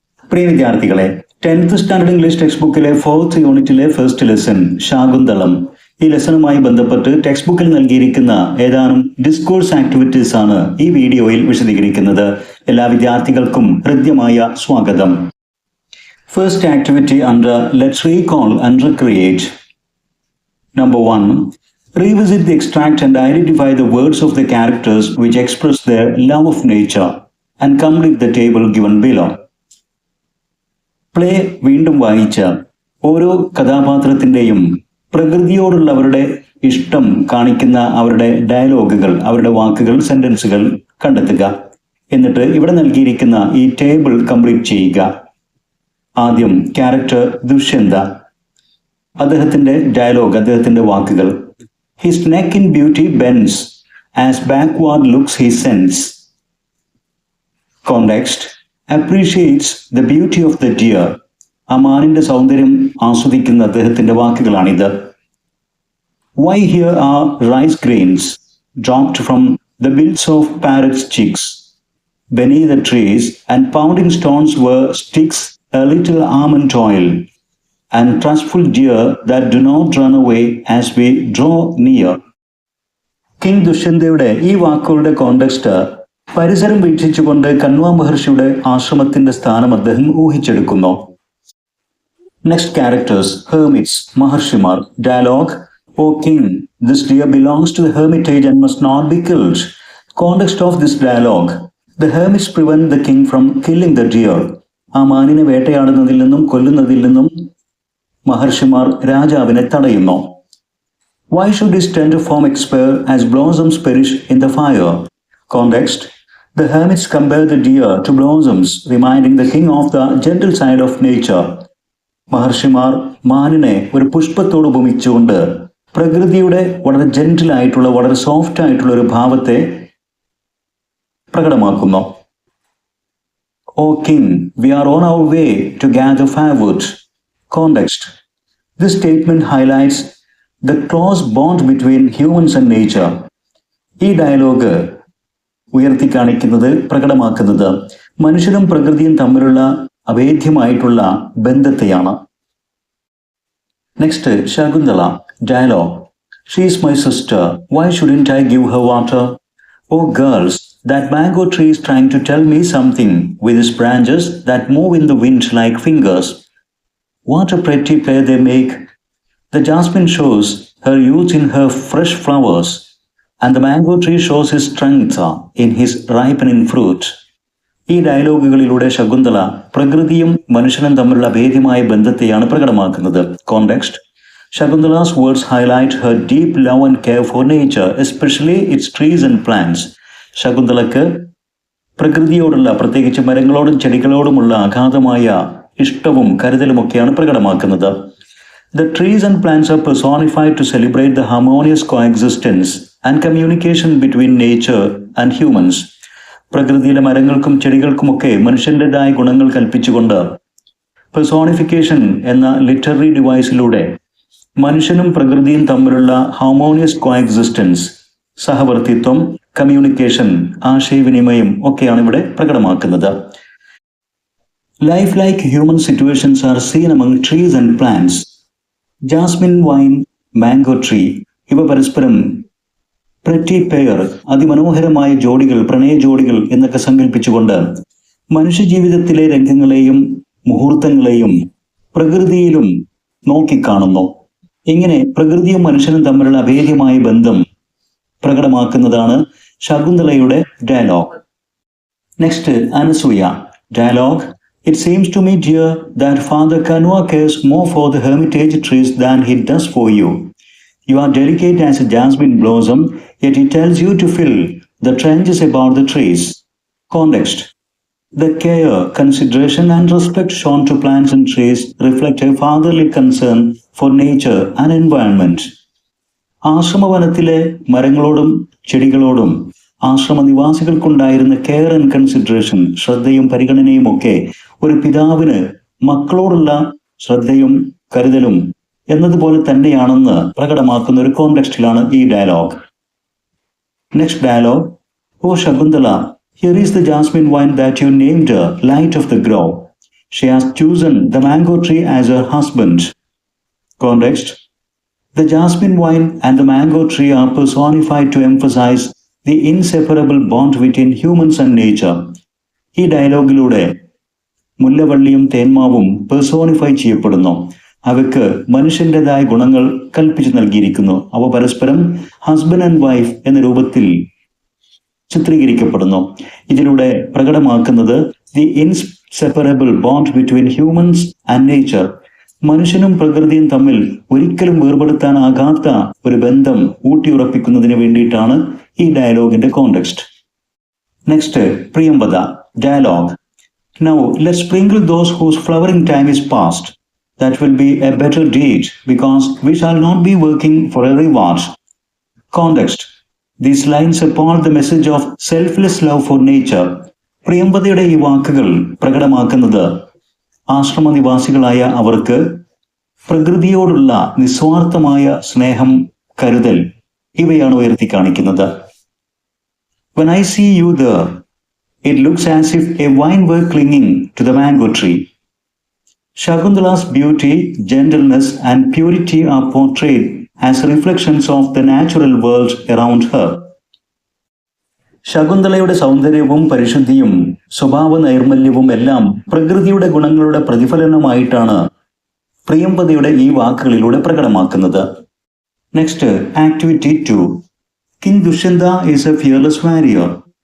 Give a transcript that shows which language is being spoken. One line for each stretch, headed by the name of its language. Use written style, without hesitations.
Malayalam: പ്രിയ വിദ്യാർത്ഥികളെ, 10th standard English text ബുക്കിലെ 4th യൂണിറ്റിലെ ഫസ്റ്റ് ലെസൺ ശാകുന്തളം, ഈ ലെസണുമായി ബന്ധപ്പെട്ട് ടെക്സ്റ്റ് ബുക്കിൽ നൽകിയിരിക്കുന്ന ഏതാനും ഡിസ്കോഴ്സ് ആക്ടിവിറ്റീസ് ആണ് ഈ വീഡിയോയിൽ വിശദീകരിക്കുന്നത്. എല്ലാ വിദ്യാർത്ഥികൾക്കും ഹൃദ്യമായ സ്വാഗതം.
English: First activity under let's recall and recreate. Number 1. Revisit the extract and identify the words of the characters which express their love of nature and complete the table given below.
Malayalam: Play വീണ്ടും വായിച്ച ഓരോ കഥാപാത്രത്തിൻ്റെയും പ്രകൃതിയോടുള്ള അവരുടെ ഇഷ്ടം കാണിക്കുന്ന അവരുടെ ഡയലോഗുകൾ, അവരുടെ വാക്കുകൾ, സെന്റൻസുകൾ കണ്ടെത്തുക. എന്നിട്ട് ഇവിടെ നൽകിയിരിക്കുന്ന ഈ ടേബിൾ കംപ്ലീറ്റ് ചെയ്യുക. ആദ്യം ക്യാരക്ടർ ദുഷ്യന്ത, അദ്ദേഹത്തിന്റെ ഡയലോഗ്, അദ്ദേഹത്തിന്റെ വാക്കുകൾ.
English: His neck in beauty bends as backward looks he sends. Context: appreciates the beauty of the deer.
Malayalam: ആ മാനിന്റെ സൗന്ദര്യം ആസ്വദിക്കുന്ന അദ്ദേഹത്തിന്റെ വാക്കുകളാണിത്.
English: Why here are rice grains dropped from the bills of parrots' chicks? Beneath the trees and pounding stones were sticks, a little almond oil, and trustful deer that do not run away as we draw near.
Malayalam: King ദുഷ്യന്തയുടെ ഈ വാക്കുകളുടെ context പരിസരം വീക്ഷിച്ചുകൊണ്ട് കണ്വ മഹർഷിയുടെ ആശ്രമത്തിന്റെ സ്ഥാനം അദ്ദേഹം ഊഹിച്ചെടുക്കുന്നു.
English: Next characters hermits, മഹർഷിമാർ. Dialogue: O king, this deer belongs to the hermitage and must not be killed. Context of this dialogue: the hermits prevent the king from killing the deer.
Malayalam: ആ മാനിനെ വേട്ടയാടുന്നതിൽ നിന്നും കൊല്ലുന്നതിൽ നിന്നും മഹർഷിമാർ രാജാവിനെ തടയുന്നു.
English: Why should his tender form expire as blossoms perish in the fire? Context: the hermits compare the deer to blossoms, reminding the king of the gentle side of nature.
Malayalam: മഹർഷിമാർ മാനിനെ ഒരു പുഷ്പത്തോട് ഉപമിച്ചുകൊണ്ട് പ്രകൃതിയുടെ വളരെ ജെന്റിൽ ആയിട്ടുള്ള, വളരെ സോഫ്റ്റ് ആയിട്ടുള്ള ഒരു ഭാവത്തെ പ്രകടമാക്കുന്നു.
English: O king, we are on our way to gather firewood. Context: this statement highlights the close bond between humans and nature.
Malayalam: ഈ ഡയലോഗ് ഉയർത്തി കാണിക്കുന്നത്, പ്രകടമാക്കുന്നത് മനുഷ്യനും പ്രകൃതിയും തമ്മിലുള്ള അഭേദ്യമായിട്ടുള്ള ബന്ധത്തെയാണ്.
English: Next Shakuntala, dialogue: She is my sister. Why shouldn't I give her water? Oh girls, that mango tree is trying to tell me something with its branches that move in the wind like fingers. What a pretty play they make. The jasmine shows her youth in her fresh flowers, and the mango tree shows his strength in his ripening fruit.
Malayalam: ഈ ഡയലോഗുകളിലൂടെ ശകുന്തള പ്രകൃതിയും മനുഷ്യനും തമ്മിലുള്ള ഭേദ്യമായ ബന്ധത്തെയാണ് പ്രകടമാക്കുന്നത്.
English: Context: Shakuntala's words highlight her deep love and care for nature, especially its trees and plants.
Malayalam: ശകുന്തളക്ക് പ്രകൃതിയോടുള്ള, പ്രത്യേകിച്ച് മരങ്ങളോടും ചെടികളോടുമുള്ള അഗാധമായ ഇഷ്ടവും കരുതലുമൊക്കെയാണ് പ്രകടമാക്കുന്നത്.
English: The trees and plants are personified to celebrate the harmonious coexistence and communication between nature and humans.
Malayalam: പ്രകൃതിയിലെ മരങ്ങൾക്കും ചെടികൾക്കുമൊക്കെ മനുഷ്യൻ്റെതായ ഗുണങ്ങൾ കൽപ്പിച്ചുകൊണ്ട് personification എന്ന literary ഡിവൈസിലൂടെ മനുഷ്യനും പ്രകൃതിയും തമ്മിലുള്ള
English: harmonious coexistence,
Malayalam: സഹവർത്തിത്വം, communication, ആശയവിനിമയം ഒക്കെയാണ് ഇവിടെ പ്രകടമാക്കുന്നത്.
English: Life like human situations are seen among trees and plants.
Malayalam: Jasmine wine, mango tree, ഇവ പരസ്പരം
English: pretty pair,
Malayalam: അതിമനോഹരമായ ജോഡികൾ, പ്രണയ ജോഡികൾ എന്നൊക്കെ സങ്കല്പിച്ചുകൊണ്ട് മനുഷ്യജീവിതത്തിലെ രംഗങ്ങളെയും മുഹൂർത്തങ്ങളെയും പ്രകൃതിയിലും നോക്കിക്കാണുന്നു. ഇങ്ങനെ പ്രകൃതിയും മനുഷ്യനും തമ്മിലുള്ള അഭേദ്യമായ ബന്ധം പ്രകടമാക്കുന്നതാണ് ശകുന്തളയുടെ dialogue.
English: Next Anasuya, dialogue: It seems to me, dear, that Father Kanwa cares more for the hermitage trees than he does for you. You are delicate as a jasmine blossom, yet he tells you to fill the trenches about the trees. Context: the care, consideration and respect shown to plants and trees reflect a fatherly concern for nature and environment.
Malayalam: ആശ്രമവനത്തിലെ മരങ്ങളോടും ചെടികളോടും ആശ്രമ നിവാസികൾക്കുണ്ടായിരുന്ന
English: care and consideration,
Malayalam: ശ്രദ്ധയും പരിഗണനയും ഒക്കെ ഒരു പിതാവിന് മക്കളോടുള്ള ശ്രദ്ധയും കരുതലും എന്നതുപോലെ തന്നെയാണെന്ന് പ്രകടമാക്കുന്ന ഒരു കോണ്ടെക്സ്റ്റിലാണ് ഈ dialogue.
English: Next dialogue: O Shakuntala, here is the jasmine wine that you named her, light of the grove. She has chosen the mango tree as her husband. Context: the jasmine wine and the mango tree are personified to emphasize the inseparable bond between humans and nature.
Malayalam: ഈ ഡയലോഗിലൂടെ മുല്ലവള്ളിയും തേന്മാവും personify ചെയ്യപ്പെടുന്നു. അവയ്ക്ക് മനുഷ്യൻ്റെതായ ഗുണങ്ങൾ കൽപ്പിച്ചു നൽകിയിരിക്കുന്നു. അവ പരസ്പരം
English: husband and wife
Malayalam: എന്ന രൂപത്തിൽ ചിത്രീകരിക്കപ്പെടുന്നു. ഇതിലൂടെ പ്രകടമാക്കുന്നത്
English: The inseparable bond between humans and nature.
Malayalam: മനുഷ്യനും പ്രകൃതിയും തമ്മിൽ ഒരിക്കലും വേർപെടുത്താനാകാത്ത ഒരു ബന്ധം ഊട്ടിയുറപ്പിക്കുന്നതിന് വേണ്ടിയിട്ടാണ് ഈ ഡയലോഗിന്റെ context.
English: Next, Priyamvada dialogue. Now let's sprinkle those whose flowering time is past. That will be a better deed, because we shall not be working for a reward. Context: these lines appall the message of selfless love for nature.
Malayalam: പ്രിയംവദയുടെ ഈ വാക്കുകൾ പ്രകടമാക്കുന്നത് ആശ്രമനിവാസികളായ അവർക്ക് പ്രകൃതിയോടുള്ള നിസ്വാർത്ഥമായ സ്നേഹം, കരുതൽ ഇവയാണ് ഉയർത്തി കാണിക്കുന്നത്.
English: When I see you there, it looks as if a vine were clinging to the mango tree. Shakuntala's beauty, gentleness and purity are portrayed as reflections of the natural world around her.
Malayalam: ശകുന്തളയുടെ സൗന്ദര്യവും പരിശുദ്ധിയും സ്വഭാവ നൈർമല്യവും എല്ലാം പ്രകൃതിയുടെ ഗുണങ്ങളുടെ പ്രതിഫലനമായിട്ടാണ് പ്രിയംവദയുടെ ഈ വാക്കുകളിലൂടെ പ്രകടമാക്കുന്നത്.
English: Next, activity 2. King Dushyanta is a fearless warrior.